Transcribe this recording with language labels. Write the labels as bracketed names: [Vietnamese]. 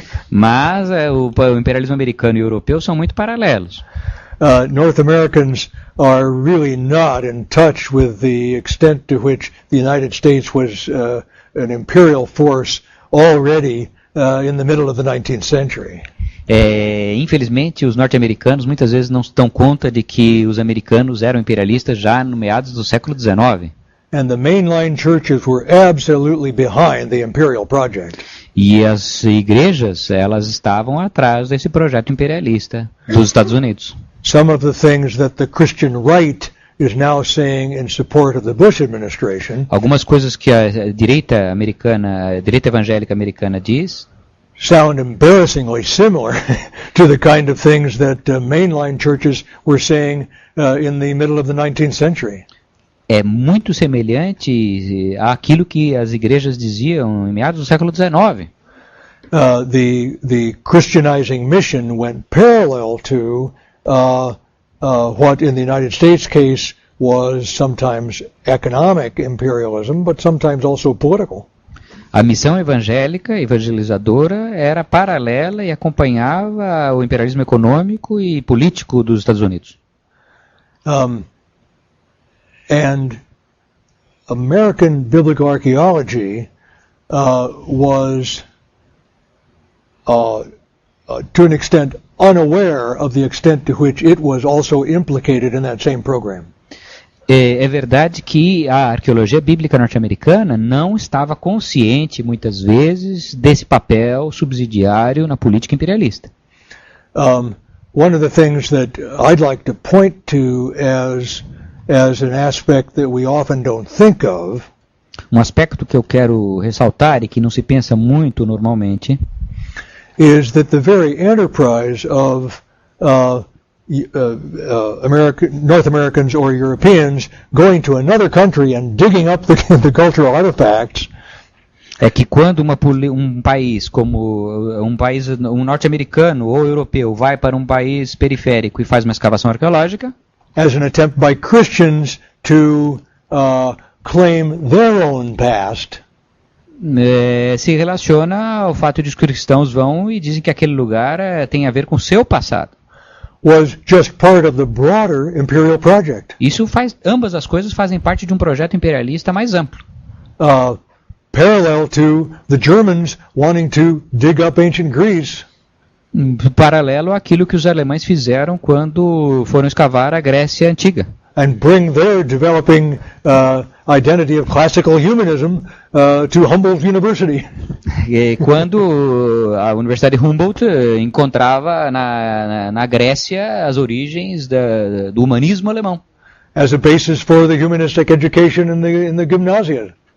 [Portuguese] Mas o imperialismo americano e europeu são muito paralelos. [English] North Americans are really not in touch with the extent to which the United States was an imperial force already in the middle of the 19th century. [Portuguese] Infelizmente, os norte-americanos muitas vezes não se dão conta de que os americanos eram imperialistas já no meados do século XIX. [English] And the mainline churches were absolutely behind the imperial project. [Portuguese] E as igrejas, elas estavam atrás desse projeto imperialista dos Estados Unidos. [English] Some of the things that the Christian right is now saying in support of the Bush administration. [Portuguese] Algumas coisas que a direita americana, a direita evangélica americana diz [English] sound embarrassingly similar to the kind of things that mainline churches were saying in the middle of the 19th century. [Portuguese] É muito semelhante àquilo que as igrejas diziam em meados do século XIX. [English] The Christianizing mission went parallel to what in the United States case was sometimes economic imperialism, but sometimes also political. [Portuguese] A missão evangélica, evangelizadora, era paralela e acompanhava o imperialismo econômico e político dos Estados Unidos. [English] And American biblical archaeology was, to an extent, unaware of the extent to which it was also implicated in that same program. [Portuguese] É verdade que a arqueologia bíblica norte-americana não estava consciente, muitas vezes, desse papel subsidiário na política imperialista. [English] One of the things that I'd like to point to as an aspect that we often don't think of [Portuguese] Um aspecto que eu quero ressaltar e que não se pensa muito normalmente [English] is that the very enterprise of North Americans or Europeans going to another country and digging up the cultural artifacts [Portuguese] é que quando um país como um norte-americano ou europeu vai para um país periférico e faz uma escavação arqueológica, [English] as an attempt by Christians to claim their own past, [Portuguese] se relaciona ao fato de os cristãos vão e dizem que aquele lugar tem a ver com o seu passado. [English] Was just part of the broader imperial project. [Portuguese] Ambas as coisas fazem parte de um projeto imperialista mais amplo. [English] Parallel to the Germans wanting to dig up ancient Greece. [Portuguese] Paralelo àquilo que os alemães fizeram quando foram escavar a Grécia Antiga. [English] And bring their developing identity of classical humanism to Humboldt University. [Portuguese] E quando a Universidade Humboldt encontrava na Grécia as origens do humanismo alemão. [English] As a basis for the humanistic education in the gymnasia.